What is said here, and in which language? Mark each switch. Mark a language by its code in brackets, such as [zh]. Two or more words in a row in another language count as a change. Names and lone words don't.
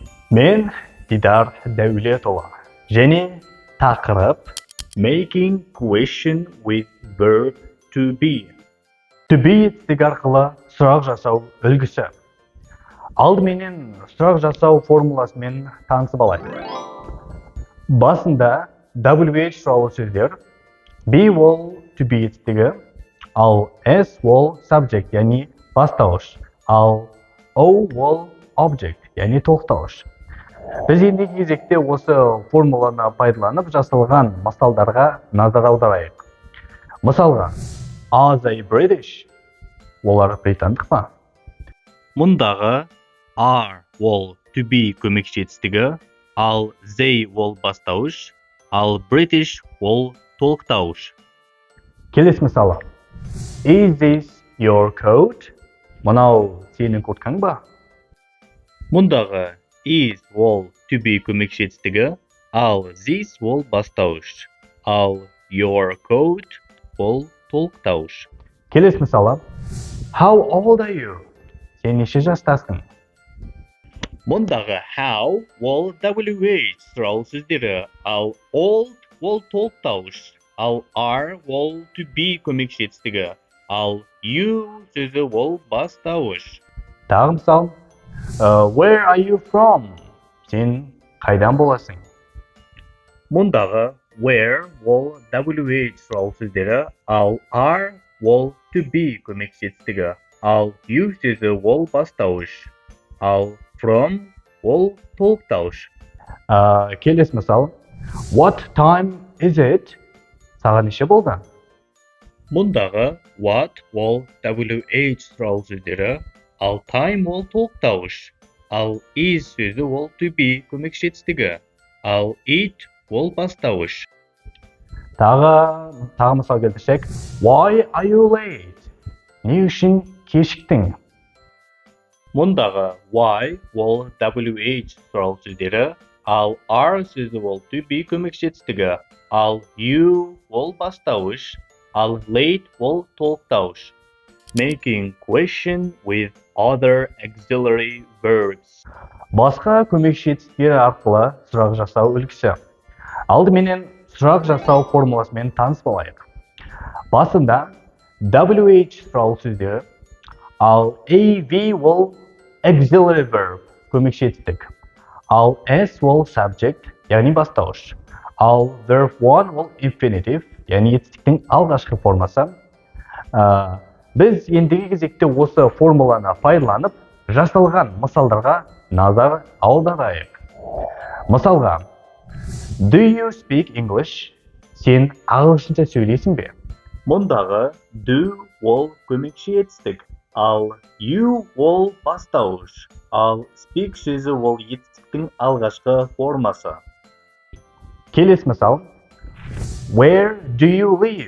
[kk] Мен Дидар Дәулетұлы. Және тақырып [en] Making question with verb to be. To be [kk] етістігі арқылы сұрақ жасау үлгісі. Алдыменен сұрақ жасау формуласымен танысып алайық. Басында WH туралы сөздер, be ол [en] to be [kk] етістігі, ал S ол subject, яғни бастауыш, ал O ол object, яғни тоқтауыш. Біз ендігі кезекте осы формуланы пайдаланып жасалған мысалдарға назар аударайық. Мысалға, [en] are they British? [kk] Олар британдық па? Мұндағы are ол [en] to be [kk] көмекші етістігі, ал they ол бастауыш, ал British ол толықтауыш. Келесі мысалы, [en] is this your coat? [kk] Мынау сенің курткаң ба? Мұндағы is ол [en] to be [kk] көмекші етістігі, ал this ол бастауыш, ал [en] your coat [kk] ол толықтауыш. Келесі мысалы, [en] how old are you? [kk] Сен неше жастасың? Мұндағы how ол WH туралы сөздері, ал old ол толықтауыш, ал are ол [en] to be [kk] көмекші етістігі, ал you сөзі ол бастауыш. Тағы мысал, [en] where are you from? [kk] Сен қайдан боласың? Мұндағы where ол WH туралы сөздері, ал are ол [en] to be [kk] көмекші етістігі, ал you сөзі ол бастауыш, ал from ол толықтауыш. Келесі мысал, [en] what time is it? [kk] Саған неше болды? Мұндағы what ол WH туралы сөздері, ал time ол толықтауыш, ал is сөзі ол [en] to be [kk] көмекші етістігі, ал it ол бастауыш. Тағы мысал келтірсек, [en] why are you late? [kk] Не үшін кешіктің? Мұндағы why ол WH туралы сөздері, ал are сөзі ол [en] to be [kk] көмекші етістігі, ал you ол бастауыш, ал late ол толықтауыш. [en] Making question with other auxiliary verbs. [kk] Басқа көмекші етістіктер арқылы сұрақ жасау үлгісі. Алдыменен сұрақ жасау формуласымен танысып алайық. Басында WH туралы сөздері, ал AV ол [en] auxiliary verb, [kk] көмекші етістік, ал S ол subject, яғни бастауыш, ал [en] verb 1 [kk] ол infinitive, яғни етістіктің алғашқы формасы. Біз ендігі кезекте осы формуланы пайдаланып, жасалған мысалдарға назар аударайық. Мысалға, [en] do you speak English? [kk] Сен ағылшынша сөйлейсің бе? Мұндағы do ол көмекші етістік, ал you ол бастауыш, ал speak сөзі ол етістіктің алғашқы формасы. Келесі мысал, [en] where do you live?